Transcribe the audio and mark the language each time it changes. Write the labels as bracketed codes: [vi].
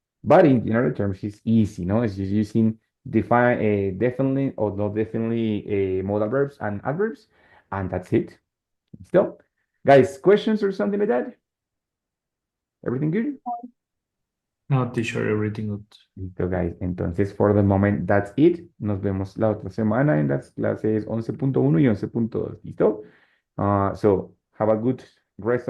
[en] But in general terms, it's easy, no? It's just using define definitely or not definitely modal verbs and adverbs, and that's it. Still, guys, questions or something like that? Everything good? No, teacher, everything good. [es] Listo, guys. [en] Entonces, for the moment, that's it. [es] Nos vemos la otra semana en las clases 11.1 y 11.2. ¿Listo? [en] So, have a good rest of the week and see you the next week in class, okay?